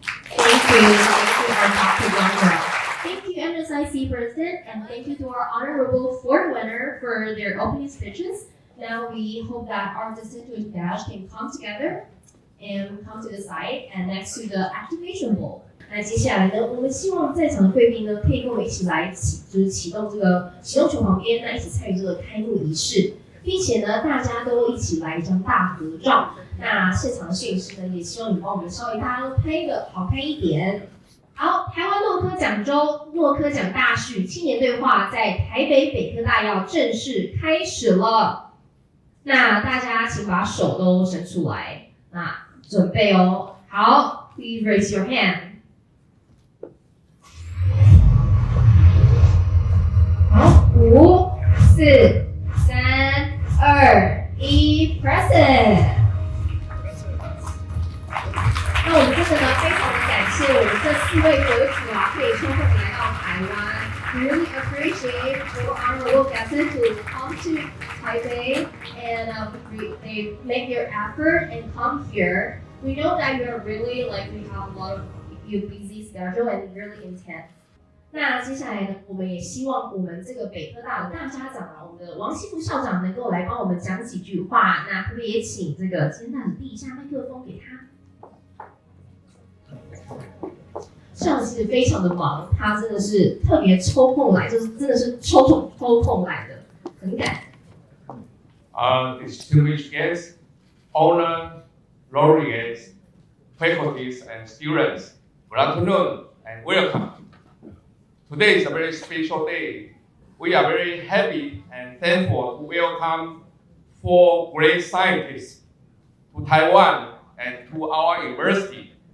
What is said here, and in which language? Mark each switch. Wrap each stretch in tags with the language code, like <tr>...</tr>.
<en>Thank you. Thank you, Dr. Dongarra. Thank you, NSIC President, and thank you to our honorable fourth winner for their opening speeches. Now we hope that our distinguished guests can come together and come to the side and next to the activation bowl.</en> <zh>那接下来呢，我们希望在场的贵宾呢，可以跟我们一起来启动这个启动球旁边，那一起参与这个开幕仪式，并且呢，大家都一起来一张大合照。那现场的摄影师呢，也希望你帮我们稍微大家都拍一个好看一点。好，台湾诺科奖周诺科奖大序青年对话在台北北科大要正式开始了。那大家请把手都伸出来，那准备哦。好</zh> <en>，Please raise your hand。</en> <zh>好，5、4、3、2、1 ，</zh> <en>Present。</en> <zh>那我们真的呢，非常的感谢我们这4位得主啊，可以抽空来到台湾。</zh> <en>We really appreciate for our guests to come to Taipei and they make their effort and come here. We know that you are really we have a lot of your busy schedule and really intense.</en> <zh>那接下来呢，我们也希望我们这个北科大的大家长啊，我们的王希福校长能够来帮我们讲几句话。那可不可以也请这个今天的递一下麦克风给他？校长其实非常的忙，他真的是特别抽空来，就是真的是抽空来的，很感。</zh> <en>Distinguished guests, honor laureates, faculties and students, good afternoon and welcome. Today is a very special day. We are very happy and thankful to welcome 4 great scientists to Taiwan and to our university.</en>